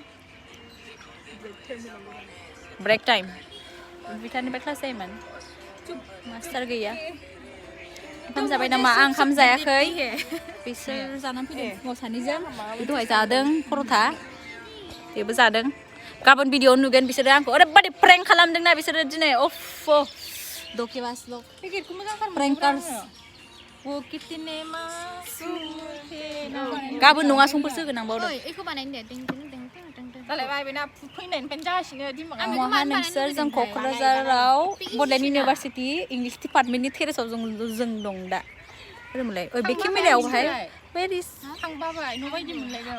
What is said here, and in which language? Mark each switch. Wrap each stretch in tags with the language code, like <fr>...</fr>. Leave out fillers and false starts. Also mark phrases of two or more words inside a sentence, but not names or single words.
<en>break time</en> <brx>बिथांनिफ्राय क्लास जायोमोन मास्टार गैया ओंखाम जाबाय नामा आं ओंखाम जायाखै बिसोर जानानै फैदों फुङाव सानैजों दहाय जादों पर'था बेबो जादों गाबोन भिडिअ नुगोन बिसोरो आंखौ ओरैबायदि प्रेंक खालामदोंना बिसोरो दिनै अफ दकेबास लक पेकेटखौ मोजांथार प्रेंकार्स</brx> <hi>वो कितने मासूम</hi> <brx>गाबोन नङा समफोरसो होगोन आं बावदों ओइ एखौ बानायनो दे टिं टिं टिं टिं टिं टिं जालायबाय बेना फैनायनिफ्रायनो जागासिनो दिमागा महा नोंसोर जों क'क्राझाराव बड'लेण्ड इउनिभारसिटि इंलिश डिपार्टमेन्टनि टेरेसआव जों दं दा होनोमोनलाय ओइ बे केमेरायावहाय वेरिस थांबाबाय न' बायदि मोनलायबाय</brx>